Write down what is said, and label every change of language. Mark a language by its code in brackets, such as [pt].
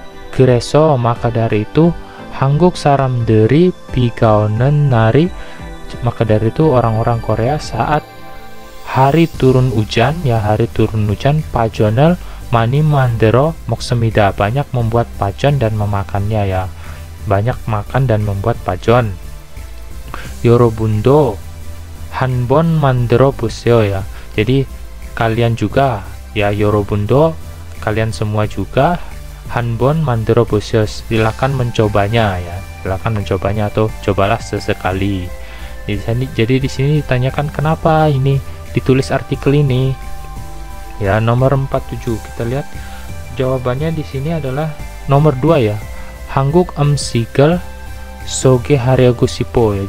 [id] 그래서 maka dari itu [ko] 한국 사람들이 비가 오는 날이, [id] maka dari itu orang-orang Korea saat hari turun hujan ya, pajon을 [ko] 많이 만들어 먹습니다. [id] banyak membuat pajon dan memakannya ya, banyak makan dan membuat pajon. [ko] 여러분도 한번 만들어 보세요 ya. [id] Jadi kalian juga ya, [ko] 여러분도 [id] kalian semua juga, [ko] 한번 만들어 보세요, [id] silakan mencobanya ya, silakan mencobanya atau cobalah sesekali. Jadi di sini ditanyakan kenapa ini ditulis artikel ini. Ya, nomor 47 kita lihat jawabannya di sini adalah nomor 2 ya. [ko] 한국 음식을 소개하려고 싶어 ya.